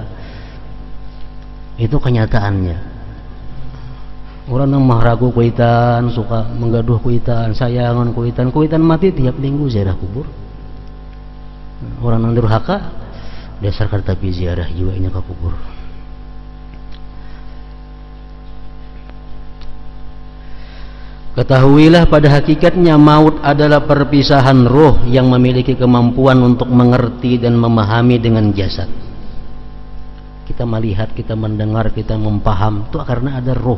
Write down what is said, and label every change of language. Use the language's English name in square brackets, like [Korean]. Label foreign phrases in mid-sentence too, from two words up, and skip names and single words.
[Indonesian] Itu kenyataannya. [Banjar] Orang nang mahragu kuitan, suka menggaduh kuitan, sayangan kuitan mati tiap minggu ziarah kubur. Orang nang durhaka dasar tapi ziarah juga ini ke kubur. [Indonesian] Ketahuilah pada hakikatnya maut adalah perpisahan roh yang memiliki kemampuan untuk mengerti dan memahami dengan jasad. Kita melihat, kita mendengar, kita mempaham, itu karena ada roh.